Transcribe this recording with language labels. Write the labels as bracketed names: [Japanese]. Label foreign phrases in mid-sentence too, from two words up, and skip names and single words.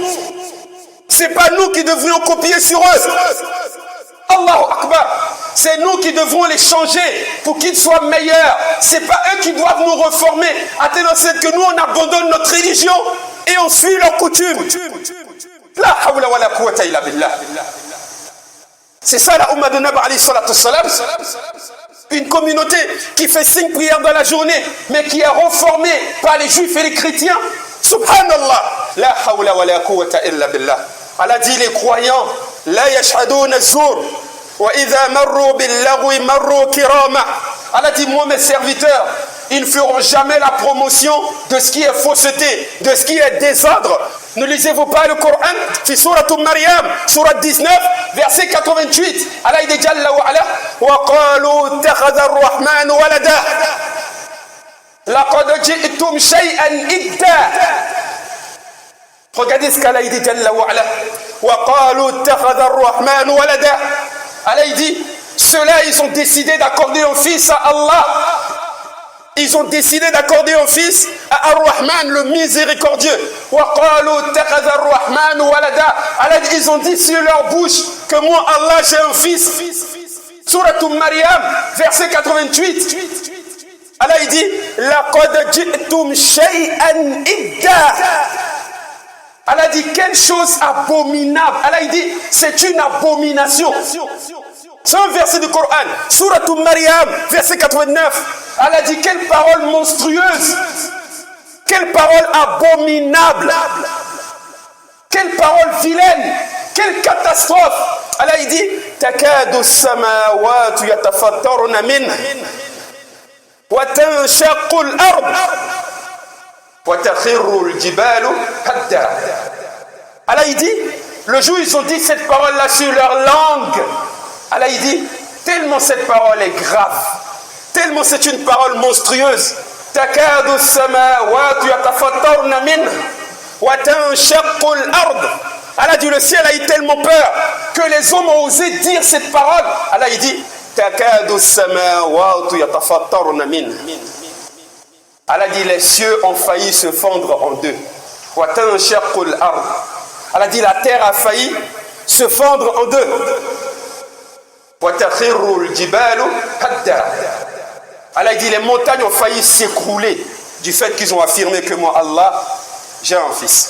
[French] C'est pas nous qui devrions copier sur eux. [Arabic] الله أكبر. [French] C'est nous qui devrons les changer pour qu'ils soient meilleurs. C'est pas eux qui doivent nous reformer. À tel point que nous on abandonne notre religion et on suit leurs coutumes. [Arabic] لا حول ولا قوة إلا بالله. [French] C'est ça la Ummah de [Arabic] نبي عليه الصلاة والسلام. [French] Une communauté qui fait 5 prières dans la journée, mais qui est reformée par les juifs et les chrétiens. Subhanallah. [Arabic] لا حول ولا قوة إلا بالله. [French] Allah dit les croyants, [Arabic] لا يشهدون الزور. [French] Allah dit moi mes serviteurs, ils ne feront jamais la promotion de ce qui est fausseté, de ce qui est désordre. Ne lisez-vous pas le Coran? C'est Surat Maryam, Surat 19, verset 88. [Arabic] Allah dit جل وعلا وقالوا اتخذ الرحمن ولدا لقد جئتم شيئا إدا. [French] Regardez ce qu'Allah dit [Arabic] جل وعلا وقالوا اتخذ الرحمن ولدا. [French] Allah il dit, ceux-là ils ont décidé d'accorder un fils à Allah. Ils ont décidé d'accorder un fils à Ar-Rahman, le miséricordieux. Allah, ils ont dit sur leur bouche que moi Allah j'ai un fils. Surat Maryam, verset 88. Allah il dit, [Arabic] لقد جئتم شيئا إدا. [French] Allah dit quelle chose abominable. Allah il dit c'est une abomination. C'est un verset du Coran. Surat Maryam, verset 89. Allah dit quelle parole monstrueuse. Quelle parole abominable. Quelle parole vilaine. Quelle catastrophe. Allah il dit [Arabic] تكاد سماوات يتفطرون من و تنشق الأرض. [French] Allah il dit, le jour où ils ont dit cette parole-là sur leur langue, Allah il dit, tellement cette parole est grave, tellement c'est une parole monstrueuse. [Arabic] تكاد سماوات يتفطرن من و تنشق الأرض. [French] Allah dit, le ciel a eu tellement peur que les hommes ont osé dire cette parole. Allah il dit, [Arabic] تكاد سماوات يتفطرن من. [French] Allah dit les cieux ont failli se fendre en deux. Allah dit la terre a failli se fendre en deux. Allah dit les montagnes ont failli s'écrouler du fait qu'ils ont affirmé que moi Allah j'ai un fils.